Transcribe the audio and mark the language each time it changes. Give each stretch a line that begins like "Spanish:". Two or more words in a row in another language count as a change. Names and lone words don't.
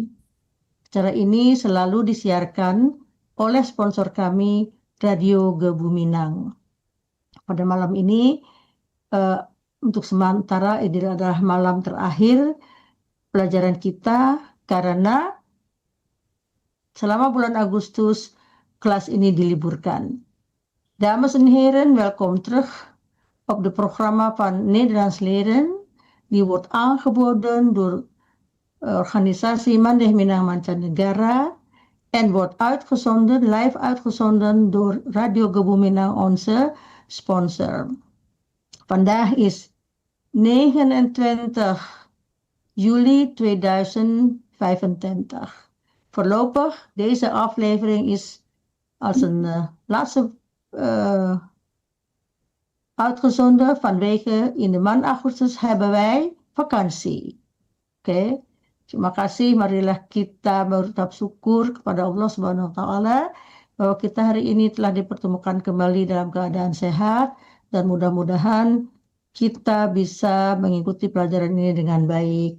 Indonesian: Acara ini selalu disiarkan oleh sponsor kami, Radio Gebuminang. Pada malam ini, untuk sementara ini adalah malam terakhir pelajaran kita karena selama bulan Agustus kelas ini diliburkan.
Dutch: Dames en heren, welkom terug op de programma van Nederlands leren. Die wordt aangeboden door organisatie Mandeh Minang Mancanegara en wordt uitgezonden, live uitgezonden door Radio Gebuminang, onze sponsor. Vandaag is 29 juli 2025. Voorlopig, deze aflevering is als een laatste uitgezonden vanwege in de maand Augustus hebben wij vakantie.
Indonesian: Oke. Terima kasih, marilah kita berucap syukur kepada Allah
Arabic: سبحانه وتعالى
Indonesian: bahwa kita hari ini telah dipertemukan kembali dalam keadaan sehat dan mudah-mudahan kita bisa mengikuti pelajaran ini dengan baik.